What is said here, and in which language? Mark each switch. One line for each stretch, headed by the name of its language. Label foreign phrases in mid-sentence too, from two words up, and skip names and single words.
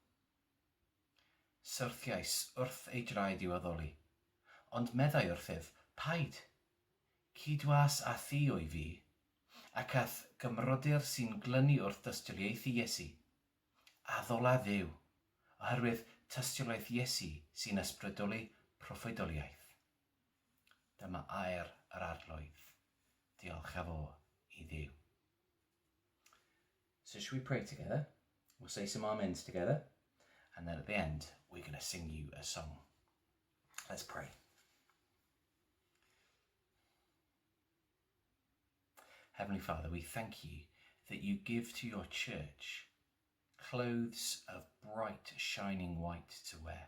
Welsh: Syrthiais wrth ei draed i'w addoli, ond meddai wrthyf, paid, cydwas a thi o'i fi, ac ath gymrodyr sy'n glynu wrth dystiolaethu Iesu, addola Dduw, oherwydd tystiolaeth Iesu sy'n ysbrydoli proffwydoliaeth. Dyma air yr arglwydd. Diolch a fo i Dduw.
English: So should we pray together? We'll say some amens together. And then at the end, we're going to sing you a song. Let's pray. Heavenly Father, we thank you that you give to your church clothes of bright, shining white to wear.